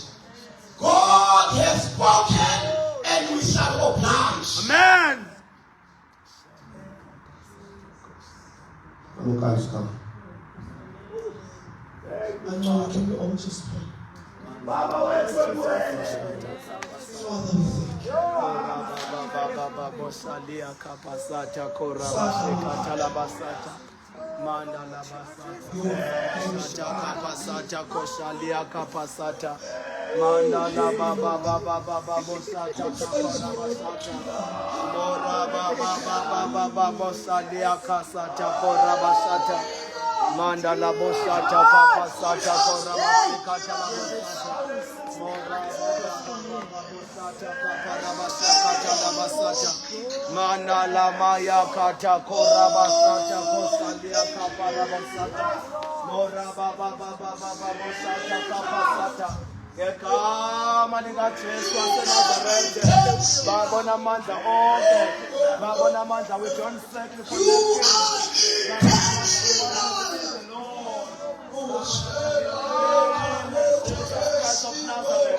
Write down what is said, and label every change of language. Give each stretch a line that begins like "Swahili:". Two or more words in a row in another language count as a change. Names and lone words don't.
English: God has spoken and we shall oblige. Amen. Mamungazi, come. Can we all just pray? Baba, wait. Father, we thank you. Bosalia kapasata korabaseka talabasata mandala basata kapasata kosalia kapasata mandala baba bosata korabasata mora baba bosalia kasata korabasata mandala bosata kapasata korabaseka talabasata mora Mana la maya kata korabasata kosalia kaparabasata mora baba bosata kapasata kama lingatheswa senazarete
Zulu: babona amandla onke babona amandla
English: we don't settle for Christ of Nazareth.